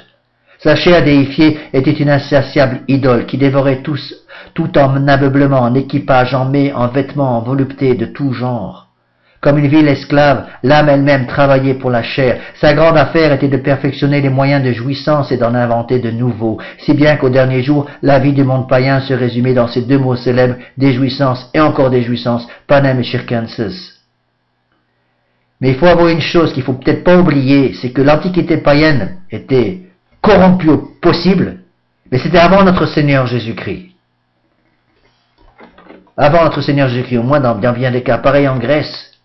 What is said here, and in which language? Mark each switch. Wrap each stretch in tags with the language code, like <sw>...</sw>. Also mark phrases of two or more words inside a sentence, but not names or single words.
<fr>Sa chair déifiée était une insatiable idole qui dévorait tout en aveuglement, en équipage, en mets, en vêtements, en volupté de tout genre. Comme une ville esclave, l'âme elle-même travaillait pour la chair. Sa grande affaire était de perfectionner les moyens de jouissance et d'en inventer de nouveaux, si bien qu'au dernier jour, la vie du monde païen se résumait dans ces deux mots célèbres, des jouissances et encore des jouissances,</fr> <la>panem et circenses.</la> <fr>Mais il faut avoir une chose qu'il faut peut-être pas oublier, c'est que l'Antiquité païenne était corrompue au possible, mais c'était avant notre Seigneur Jésus-Christ. Avant notre Seigneur Jésus-Christ, au moins dans bien des cas, pareil en Grèce.</fr>